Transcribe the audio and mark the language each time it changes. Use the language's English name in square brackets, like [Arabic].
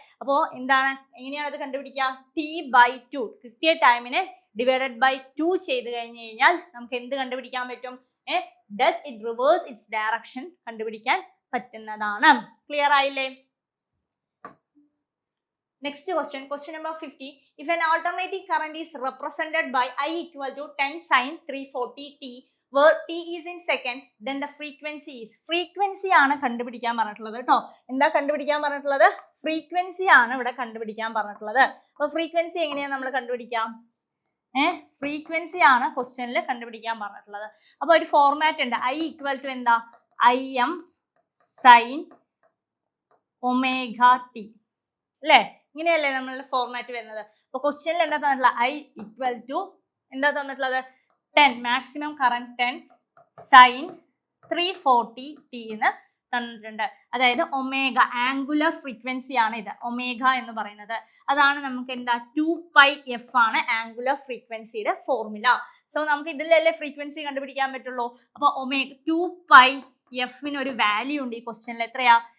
[Malayalam] അപ്പോൾ എന്താണ്, എങ്ങനെയാണ് അത് കണ്ടുപിടിക്കുക? T/2 കിട്ടിയ ടൈമിനെ ഡിവൈഡഡ് ബൈ 2 ചെയ്ത് കഴിഞ്ഞ് കഴിഞ്ഞാൽ നമുക്ക് എന്ത് കണ്ടുപിടിക്കാൻ പറ്റും? [English] does it reverse its direction [Malayalam] കണ്ടുപിടിക്കാൻ പറ്റുന്നതാണ്. ക്ലിയർ ആയില്ലേ? [English] Next question number 50. If an alternating current is represented by I equal to 10 sin 340 t, where t is in second, then the frequency is. [Malayalam] Frequency ആണ് കണ്ടുപിടിക്കാൻ പറഞ്ഞിട്ടുള്ളത് കേട്ടോ. എന്താ കണ്ടുപിടിക്കാൻ പറഞ്ഞിട്ടുള്ളത്? ഫ്രീക്വൻസി ആണ് ഇവിടെ കണ്ടുപിടിക്കാൻ പറഞ്ഞിട്ടുള്ളത്. അപ്പോൾ ഫ്രീക്വൻസി എങ്ങനെയാണ് നമ്മൾ കണ്ടുപിടിക്കാം? ഫ്രീക്വൻസി ആണ് ക്വസ്റ്റ്യനിൽ കണ്ടുപിടിക്കാൻ പറഞ്ഞിട്ടുള്ളത്. അപ്പോൾ ഒരു ഫോർമാറ്റ് ഉണ്ട്. [English] I equal to [Malayalam] എന്താ? Im sin ഒമേഗ ടി അല്ലേ? ഇങ്ങനെയല്ലേ നമ്മളുടെ ഫോർമാറ്റ് വരുന്നത്. അപ്പോൾ ക്വസ്റ്റ്യനിൽ എന്താ തന്നിട്ടുള്ളത്? [English] I equal to [Malayalam] എന്താ തന്നിട്ടുള്ളത്? 10 മാക്സിമം കറന്റ് 10 സൈൻ 340 ടി എന്ന് തന്നിട്ടുണ്ട്. അതായത് ഒമേഗ ആംഗുലർ ഫ്രീക്വൻസി ആണ് ഇത്. ഒമേഗ എന്ന് പറയുന്നത് അതാണ് നമുക്ക് എന്താ 2πf ആണ് ആംഗുലർ ഫ്രീക്വൻസിയുടെ ഫോർമുല. സോ നമുക്ക് ഇതിലല്ലേ ഫ്രീക്വൻസി കണ്ടുപിടിക്കാൻ പറ്റുള്ളൂ. അപ്പോൾ ഒമേഗ 2πf ഒരു വാല്യൂ ഉണ്ട് ഈ ക്വസ്റ്റ്യനിൽ. എത്രയാ?